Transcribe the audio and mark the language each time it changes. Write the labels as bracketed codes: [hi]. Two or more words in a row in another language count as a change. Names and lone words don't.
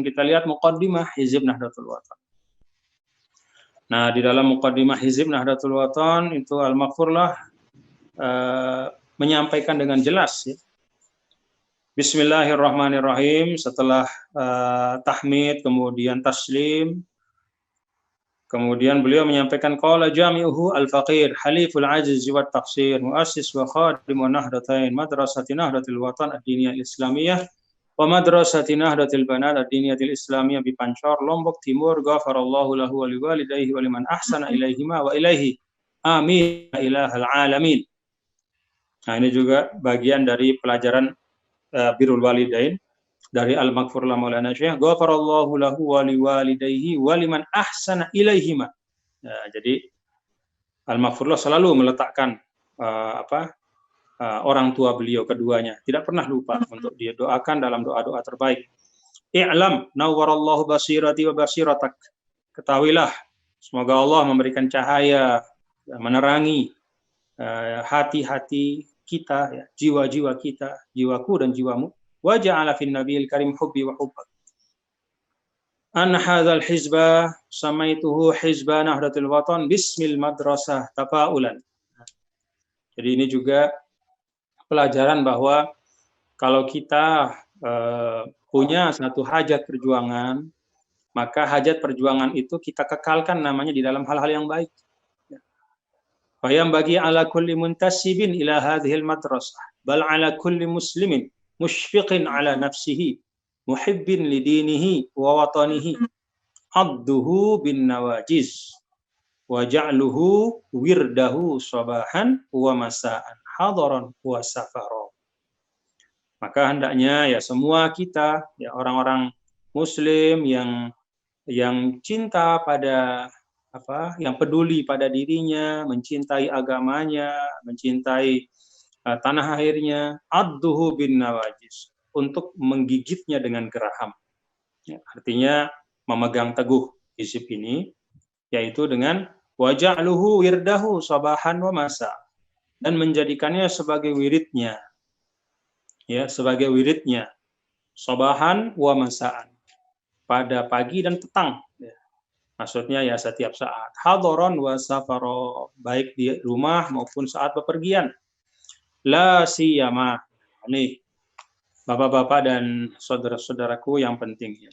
[id] Kita lihat muqaddimah hizib Nahdlatul Wathon. Nah, di dalam muqaddimah hizib Nahdlatul Wathon itu Al-Maghfurlah menyampaikan dengan jelas ya. [ar] بسم الله الرحمن الرحيم. [id] Setelah tahmid, kemudian taslim, kemudian beliau menyampaikan [ar] قال جامعه الفقير حليف العجز والتقصير مؤسس وخادم النهضتين مدرسة نهضة الوطن الدينية الإسلامية ومدرسة نهضة البنات الدينية الإسلامية [id] di Pancor, Lombok Timur. [ar] غفر الله له ولوالديه ولمن أحسن إليهما وإليه آمين إله العالمين. [id] Nah, ini juga bagian dari pelajaran [ar] بر الوالدين [id] dari Al-Maghfurlah Maulana Syekh. [ar] غفر الله له ولوالديه ولمن أحسن إليهما. [id] Nah, jadi Al-Maghfurlah selalu meletakkan orang tua beliau keduanya, tidak pernah lupa untuk dia doakan dalam doa-doa terbaik. [ar] اعلم نور الله بصيرتي وبصيرتك. [id] Ketahuilah, semoga Allah memberikan cahaya, menerangi hati-hati kita, ya, jiwa-jiwa kita, jiwaku dan jiwamu. [ar] وجعل في النبي الكريم حبي وحبك. أن هذا الحزب سميته حزب نهضة الوطن باسم المدرسة تفاؤلا. [id] Jadi ini juga pelajaran bahwa kalau kita punya satu hajat perjuangan, maka hajat perjuangan itu kita kekalkan namanya di dalam hal-hal yang baik. [ar] فينبغي على كل منتسب إلى هذه المدرسة بل على كل مسلم مشفق على نفسه محب لدينه ووطنه عضوه بالنواجذ وجعله ورده صباحا ومساء حضرا وسفرا. [id] Maka hendaknya ya semua kita, ya orang-orang muslim yang cinta pada yang peduli pada dirinya, mencintai agamanya, mencintai tanah airnya, [ar] عضوه بالنواجذ, [id] untuk menggigitnya dengan geraham. Ya, artinya memegang teguh hizib ini, yaitu dengan [ar] واجعلوه ورده صباحا ومساء, [id] dan menjadikannya sebagai wiridnya, ya, sebagai wiridnya, [ar] صباحا ومساء, [id] pada pagi dan petang. Ya. Maksudnya ya setiap saat. [ar] حضرا وسفرا, [id] baik di rumah maupun saat bepergian. [ar] لا سيما, [id] nih Bapak-bapak dan saudara-saudaraku yang penting ya.